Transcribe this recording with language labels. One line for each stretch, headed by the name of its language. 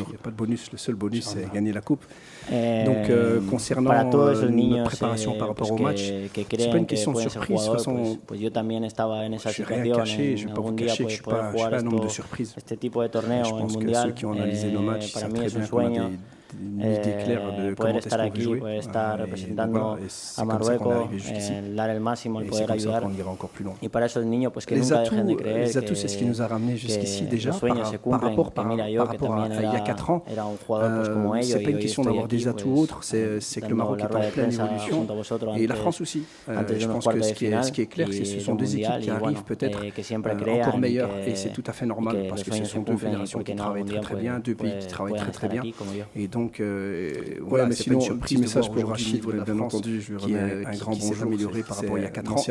French: Il n'y a pas de bonus. Le seul bonus c'est gagner la coupe. Donc concernant notre préparation par rapport au match, c'est pas une question de surprise. De toute façon, rien caché, je ne vais pas vous cacher que je ne suis pas un homme de surprise. Je pense que ceux qui ont analysé nos matchs savent très bien qu'on a une idée claire de comment est-ce qu'on veut jouer.
Spanish: Estar representando a Marruecos, dar el máximo, el poder ayudar. Y para esos niños, pues que nunca dejen de creer
French: les atouts, c'est ce qui nous a ramené jusqu'ici déjà par rapport à il y a 4 ans. C'est pas une question d'avoir des atouts autres, c'est que le Maroc est en pleine évolution et la France aussi. Je pense que ce qui est clair, c'est que ce sont deux équipes qui arrivent peut-être encore meilleures et c'est tout à fait normal parce que ce sont deux fédérations qui travaillent très bien, deux pays qui travaillent très bien et donc voilà, mais sinon, petit message pour Rachid, bien entendu, je lui remets un grand bonjour, amélioré par rapport à il y a 4 ans.